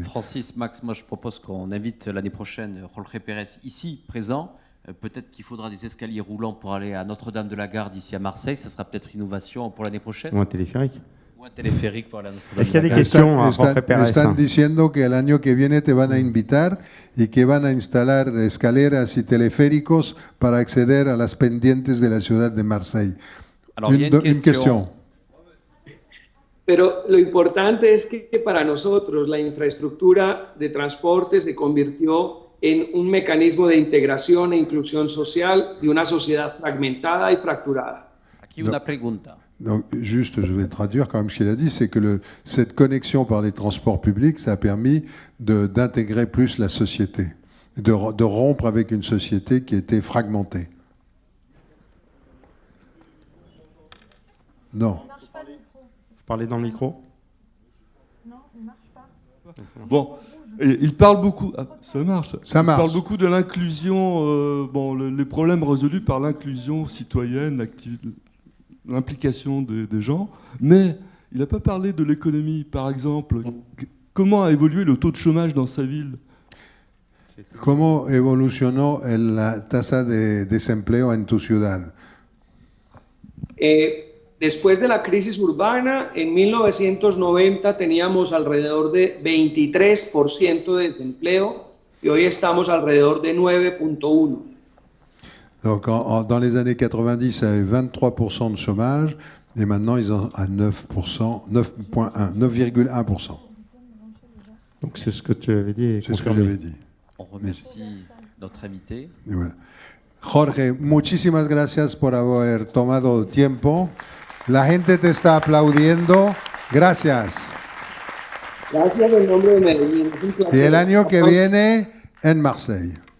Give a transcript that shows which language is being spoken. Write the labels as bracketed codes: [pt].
[fr] Francis, Max, moi je propose qu'on invite l'année prochaine Jorge Pérez ici, présent. Peut-être qu'il faudra des escaliers roulants pour aller à Notre-Dame de la Garde ici à Marseille. Ça sera peut-être une innovation pour l'année prochaine. Ou un téléphérique. Ou un téléphérique pour aller à Notre-Dame. Est-ce qu'il y a des de la questions à Jorge Pérez? [es] Están diciendo que el año que viene te van a invitar y que van a instalar escaleras y teleféricos para acceder a las pendientes de la ciudad de Marseille. [fr] Alors, il y a une question. [es] Pero lo importante es que para nosotros la infraestructura de transporte se convirtió en un mecanismo de integración e inclusión social de una sociedad fragmentada y fracturada. Aquí una pregunta. [fr] Donc, juste, je vais traduire quand même ce qu'il a dit, c'est que cette connexion par les transports publics, ça a permis d'intégrer plus la société, de rompre avec une société qui était fragmentée. Non. Vous parlez dans le micro? Non, il ne marche pas. Bon, et il parle beaucoup. Ah, ça marche. Ça marche. Il parle beaucoup de l'inclusion, les problèmes résolus par l'inclusion citoyenne, l'implication des gens. Mais il n'a pas parlé de l'économie, par exemple. Comment a évolué le taux de chômage dans sa ville? [es] ¿Cómo evolucionó la tasa de desempleo en tu ciudad? Después de la crisis urbana, en 1990 teníamos alrededor de 23% de desempleo y hoy estamos alrededor de 9.1%. [fr] Donc dans les années 90, ça avait 23% de chômage et maintenant ils sont à 9%, 9,1%. Donc c'est ce que tu avais dit. C'est ce que j'avais dit. On remercie notre invité. [es] Y bueno. Jorge, muchísimas gracias por haber tomado tiempo. La gente te está aplaudiendo. Gracias. Gracias en nombre de Medellín. Es un placer. Y el año que viene en Marseille.